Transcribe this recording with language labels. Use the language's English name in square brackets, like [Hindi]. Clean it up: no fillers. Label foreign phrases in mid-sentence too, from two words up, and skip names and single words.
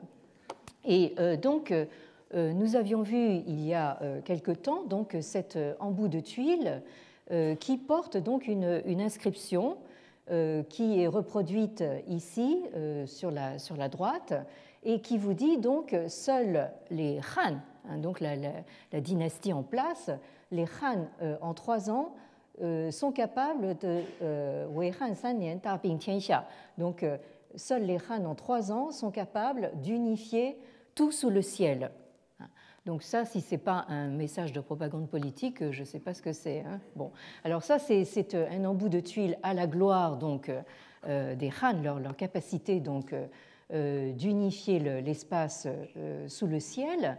[French] Et donc, nous avions vu il y a quelque temps donc cet embout de tuiles qui porte donc une inscription qui est reproduite ici sur la droite et qui vous dit donc seuls les Han, donc la dynastie en place, les Han en 3 ans sont capables de [Chinese] 惟汉三年大并天下. [French] Donc seuls les Han en 3 ans sont capables d'unifier tout sous le ciel. Donc ça, si ce n'est pas un message de propagande politique, je ne sais pas ce que c'est. Bon, alors ça, c'est un embout de tuiles à la gloire donc des Han, leur capacité donc d'unifier l'espace sous le ciel.